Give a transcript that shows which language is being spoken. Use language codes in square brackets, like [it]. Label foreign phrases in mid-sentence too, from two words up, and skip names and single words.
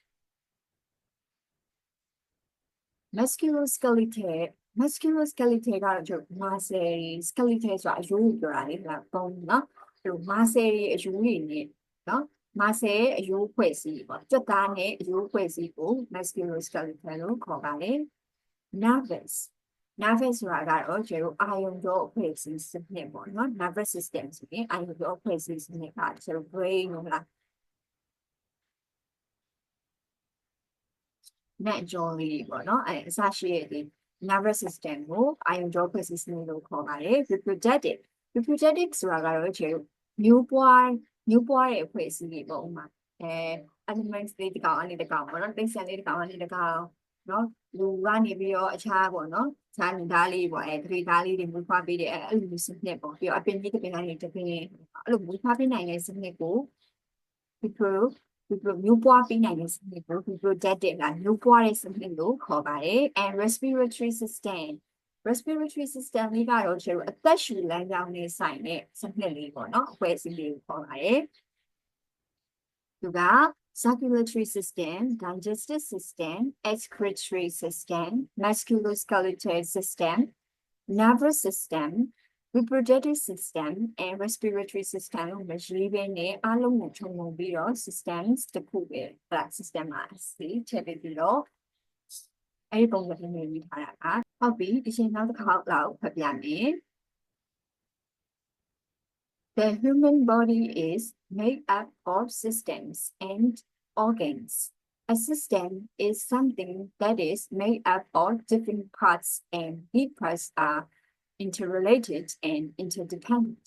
[my] musculoskeletal ကတော့ကျွန်တော် [en] muscle skeletal [my] ဆိုတာအရိုးကိုပြောတာလေလားပုံเนาะအဲ့လို muscle တွေအရိုးတွေနဲ့เนาะ muscle အရိုးဖွဲ့စည်းပေါ့ကြွက်သားနဲ့အရိုးဖွဲ့စည်းကို musculoskeletal လို့ခေါ်ပါတယ် nervous ဆိုတာကတော့ကျွန်တော်အာယုံကြောအဖွဲ့အစည်းစနစ်ပေါ့เนาะ [en] nervous system [my] ဆိုရင်အာယုံကြောအဖွဲ့အစည်းစနစ်ကကျွန်တော် brain ဟုတ်လား နဲ့ကြောလေးပေါ့နော်အစရှိရဲ့ဒီ [en] nervous system [my] ကိုအာယုံကြောဖွဲ့စည်းစနစ်လို့ခေါ်ပါတယ် reproductive ဆိုတာကတော့ကျွန်တော်မျိုးပွားတဲ့အဖွဲ့အစည်းတွေပေါ့ဥမာanimals တွေတကောင်အနေတကောင်ပေါ့နော်တိရစ္ဆာန်လေးတကောင်အနေတကောင်နော်လူကနေပြီးတော့အခြားပေါ့နော်ခြားနေသားလေးပေါ့တပိသားလေးတွေမွေးဖွားပေးတဲ့အဲ့လိုမျိုးစနစ်ပေါ့ပြီးတော့အပင်ကြီးတပင်တိုင်းတပင်အဲ့လိုမွေးဖွားပေးနိုင်တဲ့စနစ်ကို မျိုးပွားပေးနိုင်တဲ့စနစ်ကို reproductive ကမျိုးပွားတဲ့စနစ်လို့ခေါ်ပါတယ် [en] and respiratory system [my] လေးကတော့ကျွန်တော်အသက်ရှူလမ်း ကြောင်းနဲ့ဆိုင်တဲ့စနစ်လေးပေါ့နော်အဖွဲ့အစည်းလေးကိုခေါ်ပါတယ်သူက [en] circulatory system, digestive system, excretory system, musculoskeletal system, nervous system, reproductive system, and respiratory system [my] ကိုမရှိဘဲနဲ့အားလုံးကိုခြုံငုံပြီးတော့ systems တစ်ခုပဲ system မှာစီထည့်ပြီးတော့အဲ့ဒီပုံစံမျိုးရေးထားတာကဟုတ်ပြီဒီချိန်နောက်တစ်ခါလောက်ဖတ်ပြမယ် [en] The human body is made up of systems and organs. A system is something that is made up of different parts, and these parts are interrelated and interdependent.